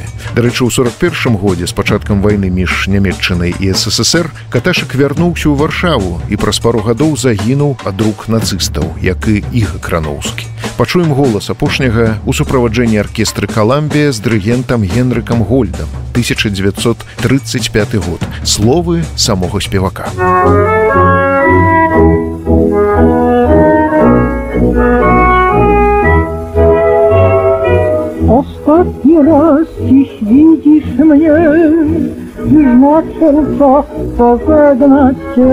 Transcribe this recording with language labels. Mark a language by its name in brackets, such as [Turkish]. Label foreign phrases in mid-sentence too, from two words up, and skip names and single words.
[Belarusian] Дарэчы, у 41 годзе з пачаткам вайны між Нямецчынай і СССР Каташак вярнуўся ў Варшаву і праз пару гадоў загінуў ад рук нацыстаў, як і Іга Крановскі. Пачуем голас апошняга ў суправаджэнні аркестры «Каламбія» з дырыгентам Генрыкам Гольдам, 1935 год. Словы самога спевака. [Polish] Ostatni raz dziś widzisz mnie, już na sercach pożegnać cię.